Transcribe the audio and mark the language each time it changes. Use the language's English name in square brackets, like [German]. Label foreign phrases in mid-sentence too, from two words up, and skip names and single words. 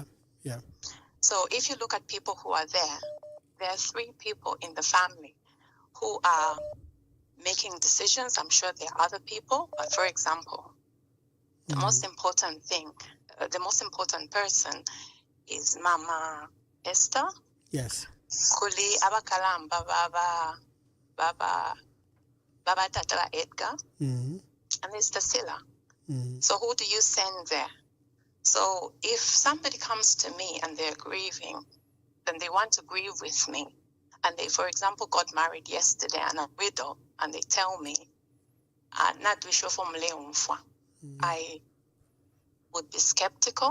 [English] So if you look at people who are there are 3 people in the family who are making decisions. I'm sure there are other people, but for example, the most important person is Mama Esther. Yes. [Bemba] Kuli abakalamba baba tata Edgar, [English] and there's [Bemba] Tasila. [English] So who do you send there? So if somebody comes to me and they're grieving, then they want to grieve with me, and they, for example, got married yesterday and a widow, and they tell me, I would be skeptical.